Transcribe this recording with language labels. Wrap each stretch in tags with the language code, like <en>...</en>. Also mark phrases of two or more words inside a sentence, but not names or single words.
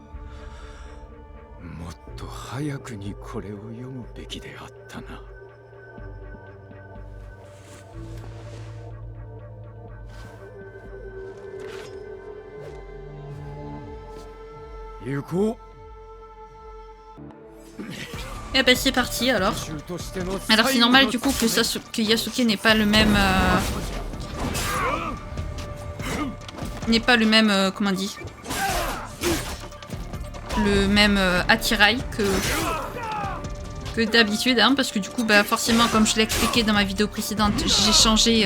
<ja>もっと早くにこれを読むべきであったな。行こう。</ja> <fr>Et ben c'est parti alors. Alors c'est normal du coup que Yasuke n'ait pas le même... comment on dit, le même attirail que d'habitude, hein, parce que du coup bah, forcément comme je l'ai expliqué dans ma vidéo précédente, j'ai changé...</fr>